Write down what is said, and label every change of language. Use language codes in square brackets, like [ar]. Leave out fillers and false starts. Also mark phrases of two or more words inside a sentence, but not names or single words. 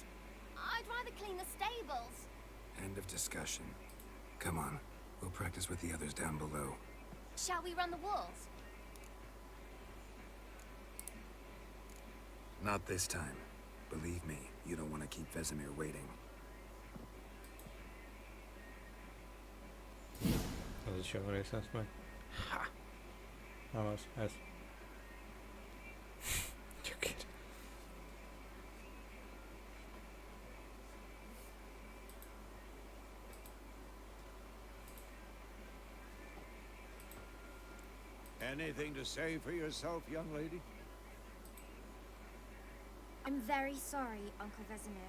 [en] I'd rather clean the stables. End of discussion. Come on, we'll practice with the others down below. Shall we run the walls? Not this time. Believe me, you don't want to keep Vesemir waiting. [hu] Az is jó rész lesz majd. Ha! Nem az, ez. Gyökér. [en] Anything to say for yourself, young lady? I'm very sorry, Uncle Vesemir.